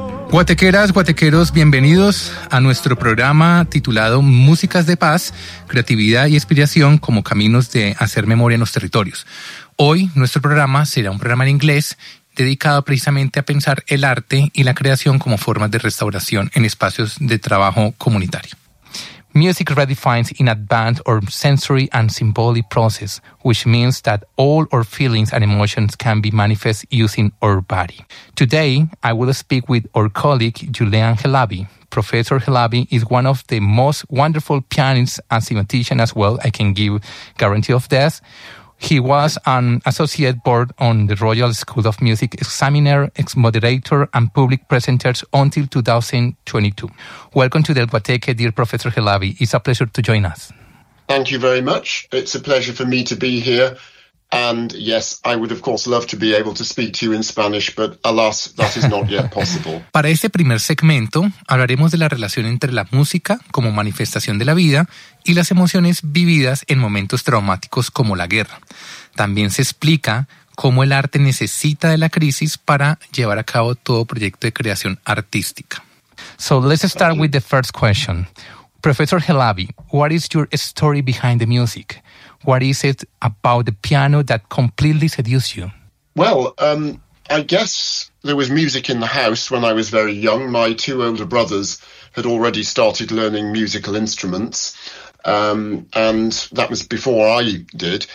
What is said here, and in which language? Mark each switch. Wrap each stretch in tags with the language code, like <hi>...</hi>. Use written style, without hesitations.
<es>Guatequeras, guatequeros, bienvenidos a nuestro programa titulado Músicas de Paz, Creatividad y Inspiración como Caminos de Hacer Memoria en los Territorios. Hoy nuestro programa será un programa en inglés dedicado precisamente a pensar el arte y la creación como formas de restauración en espacios de trabajo comunitario.</es> <en>Music redefines in advance our sensory and symbolic process, which means that all our feelings and emotions can be manifest using our body. Today, I will speak with our colleague, Julian Helabi. Professor Helabi is one of the most wonderful pianists and semiotician as well. I can give guarantee of this. He was an associate board on the Royal School of Music examiner, ex-moderator, and public presenters until 2022. Welcome to Del Guateque, dear Professor Helabi. It's a pleasure to join us. Thank you very much. It's a pleasure for me to be here. And yes, I would of course love to be able to speak to you in Spanish, but alas, that is not yet possible.</en> <es>Para este primer segmento, hablaremos de la relación entre la música como manifestación de la vida y las emociones vividas en momentos traumáticos como la guerra. También se explica cómo el arte necesita de la crisis para llevar a cabo todo proyecto de creación artística.</es> <en>So let's start with the first question. Professor Helabi, what is your story behind the music? What is it about the piano that completely seduced you? Well, I guess there was music in the house when I was very young. My two older brothers had already started learning musical instruments, and that was before I did.</en>